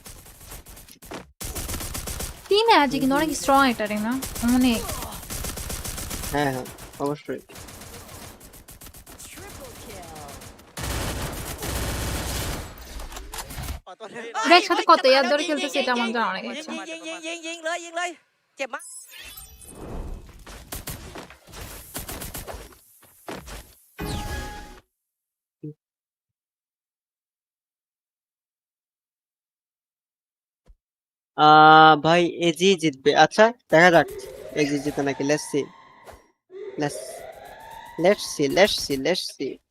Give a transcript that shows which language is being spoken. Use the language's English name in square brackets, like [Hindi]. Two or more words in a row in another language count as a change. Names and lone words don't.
[Bangla] টিম অ্যাজি কিন্তু অনেক স্ট্রং একটা টিম না, অনেক। হ্যাঁ অবশ্যই। একসাথে কত ইয়ার ধরে খেলতেছে এটা আমার জানা অনেক আছে। [Thai] ยิงเลยเจ็บมาก [Bangla] ভাই এজি জিতবে। আচ্ছা দেখা যাক এজি জিতে নাকি। [English] let's see.